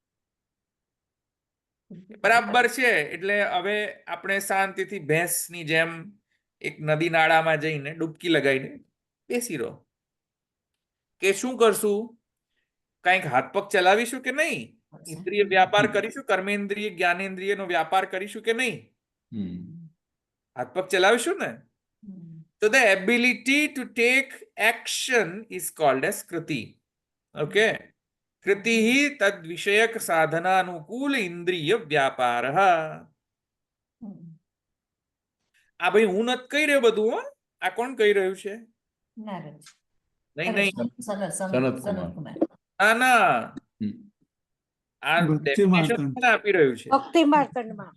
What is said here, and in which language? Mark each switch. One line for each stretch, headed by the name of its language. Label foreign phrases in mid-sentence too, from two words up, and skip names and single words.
Gujarati: બરાબર છે એટલે હવે આપણે શાંતિથી ભેંસની જેમ એક નદી નાળામાં જઈને ડૂબકી લગાવીને બેસી રહો. કે શું કરશું? કંઈક હાથ પગ ચલાવીશું કે નહીં? ઇન્દ્રિય વ્યાપાર કરીશું, કર્મેન્દ્રિય જ્ઞાનેન્દ્રિયનો વ્યાપાર કરીશું કે નહીં? હાથ પગ ચલાવીશું ને?
English: તો the ability to take action is called as kriti. Okay?
Sanskrit: कृति ही तद विषयक साधनानुकूल इंद्रिय व्यापार.
Gujarati: આ ભાઈ હું નથી કહી રહ્યો બધું, હો આ કોણ કહી રહ્યું છે? નહીં નહીં, ના ના, આ ભક્તિ ડેફિનેશન માર્તંડ. આપી રહ્યું છે. ભક્તિ માર્તંડમાં.